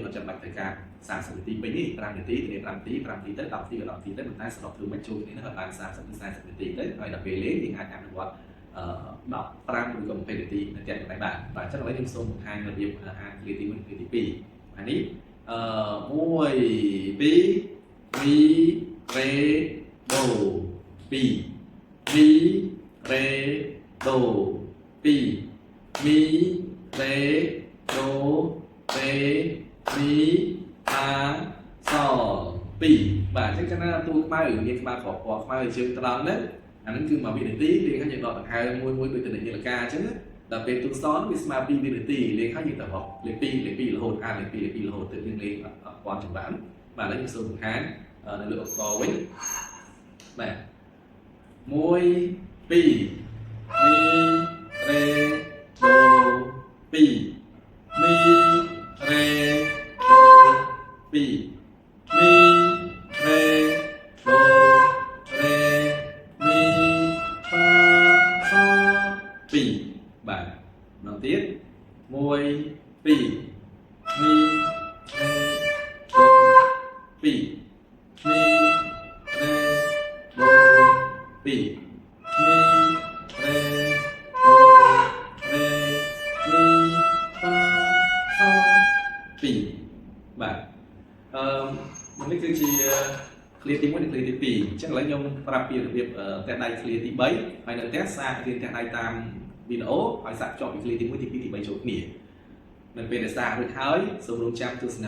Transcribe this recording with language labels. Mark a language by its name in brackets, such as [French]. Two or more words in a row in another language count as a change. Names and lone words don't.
[Khmer] អត់ចាំបាច់ត្រូវការ30នាទីពេញទេ5នាទីទៅ5នាទី10នាទីទៅ10នាទីក៏10នាទីទៅប៉ុន្តែសម្រាប់ធ្វើមិនចូលគ្នាហ្នឹងឲ្យបាន30ទៅ40នាទីទៅហើយដល់ពេលលេងយើងអាចអនុវត្ត15ឬក៏20នាទីនៅផ្ទះខ្លួនឯងបានបាទអញ្ចឹងឥឡូវខ្ញុំសូមបង្ហាញរបៀបអានឃ្លាទី1ឃ្លាទី2អានេះ1 2 mi re do 2 mi re do 2 mi re do re mi fa sol 2 បាទអញ្ចឹងចំណាតួខ្មៅមានក្បាលក្រពណ៌ខ្មៅជើងត្រង់ហ្នឹងអាហ្នឹងគឺ1វិនាទីលេងហើយយើងដកដង្ហើមមួយដូចទៅនាឡិកាអញ្ចឹងដល់ពេលទូសនវាស្មើ2វិនាទីលេងហើយយើងទៅរកលេខ2រហូតអានលេខ2រហូតទៅយើងលេងអត់ពាន់ចម្បានបាទឥឡូវខ្ញុំសូមបង្ហាញនៅលើឧបករណ៍វិញបាទ1 2 mi re do 2 mi re do 2 mi re do re mi fa sol 2 បាទម្ដងទៀត1 2 mi re do 2 mi re do 2 mi re do re mi fa sol 2 បាទនេះគឺជាឃ្លាទី1និងឃ្លាទី2អញ្ចឹងឥឡូវខ្ញុំ ប្រាប់ពីរបៀបផ្ទះដៃឃ្លាទី3ហើយនៅផ្ទះសាករៀនផ្ទះដៃតាមវីដេអូហើយសាកភ្ជាប់ពីឃ្លាទី1ទី2ទី3ចូលគ្នានៅពេលដែលសាករួចហើយសូមរងចាំទស្សនា